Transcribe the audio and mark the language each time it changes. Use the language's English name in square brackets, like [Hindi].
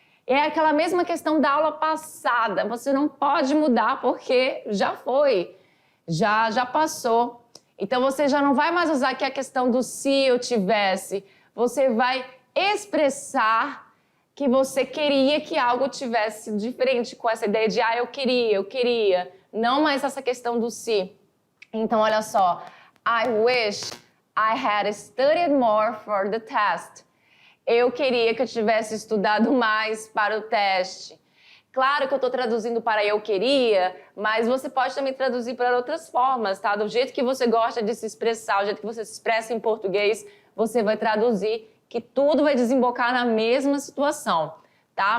[Portuguese] É aquela mesma questão da aula passada, você não pode mudar porque já foi, já passou. Então você já não vai mais usar aqui a questão do se eu tivesse, você vai expressar que você queria que algo tivesse diferente, com essa ideia de eu queria, não mais essa questão do se. Então, olha só, [English] I wish I had studied more for the test. [Portuguese] Eu queria que eu tivesse estudado mais para o teste. Claro que eu estou traduzindo para eu queria, mas você pode também traduzir para outras formas, tá? Do jeito que você gosta de se expressar, do jeito que você se expressa em português, você vai traduzir, que tudo vai desembocar na mesma situação, tá?